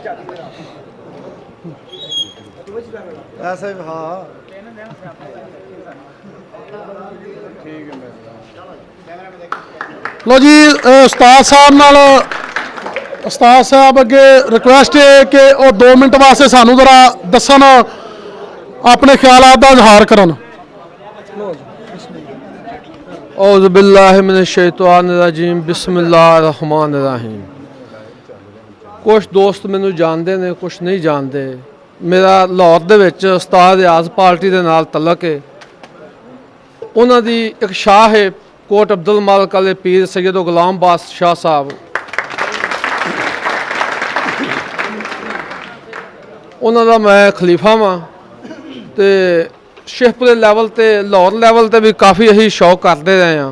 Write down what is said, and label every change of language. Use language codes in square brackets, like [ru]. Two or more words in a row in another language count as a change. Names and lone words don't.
[pa] ਲੋ ਜੀ ਉਸਤਾਦ ਸਾਹਿਬ ਅੱਗੇ ਰਿਕੁਐਸਟ ਹੈ ਕਿ ਉਹ 2 ਮਿੰਟ ਵਾਸਤੇ ਸਾਨੂੰ ਜ਼ਰਾ ਦੱਸਣ, ਆਪਣੇ ਖਿਆਲਾਤ ਦਾ ਇਜ਼ਹਾਰ ਕਰਨ। [ar] أعوذ بالله من الشيطان الرجيم بسم الله الرحمن الرحيم. [pa] ਕੁਛ ਦੋਸਤ ਮੈਨੂੰ ਜਾਨਤੇ ਨੇ, ਕੁਛ ਨਹੀਂ ਜਾਨਤੇ। ਮੇਰਾ ਲਾਹੌਰ ਦੇ ਵਿਚ ਉਸਤਾਦ ਰਿਆਜ਼ ਪਾਰਟੀ ਦੇ ਨਾਲ ਤਲਕ ਹੈ। ਉਨ੍ਹਾਂ ਦੀ ਇਕ ਸ਼ਾਹ ਹੈ ਕੋਟ ਅਬਦੁਲ ਮਾਲਿਕ ਅਲੇ ਪੀਰ ਸੱਯਦ ਗੁਲਾਮ ਬਾਦਸ਼ਾਹ ਸਾਹਬ, ਉਨ੍ਹਾਂ ਦਾ ਮੈਂ ਖਲੀਫਾ ਵਾਂ ਤੇ ਸ਼ੇਖਪੁਰੇ ਲੈਵਲ ਤੇ ਲਾਹੌਰ ਲੈਵਲ ਤੇ ਭੀ ਕਾਫ਼ੀ ਅਸੀਂ ਸ਼ੌਕ ਕਰਤੇ ਰਹੇ ਹੈਂ।